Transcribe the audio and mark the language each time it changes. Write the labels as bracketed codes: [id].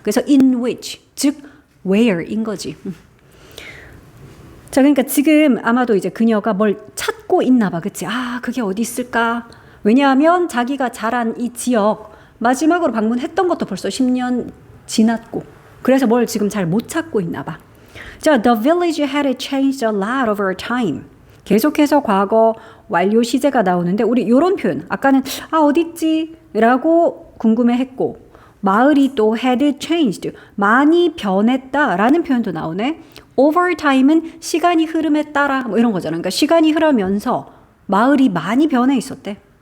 [ko] 그래서 in which, 즉 where인 거지. 자, 그러니까 지금 아마도 이제 그녀가 뭘 찾고 있나 봐. 그치? 아, 그게 어디 있을까? 왜냐하면 자기가 자란 이 지역 마지막으로 방문했던 것도 벌써 10년 지났고 그래서 뭘 지금 잘 못 찾고 있나 봐. [en] 자, the village had changed a lot over time. [ko] 계속해서 과거 완료 시제가 나오는데 우리 요런 표현 아까는 어딨지? 라고 궁금해했고 마을이 또 had changed 많이 변했다 라는 표현도 나오네. over time 은 시간이 흐름에 따라 뭐 이런 거잖아. 그러니까 시간이 흐르면서 마을이 많이 변해 있었대.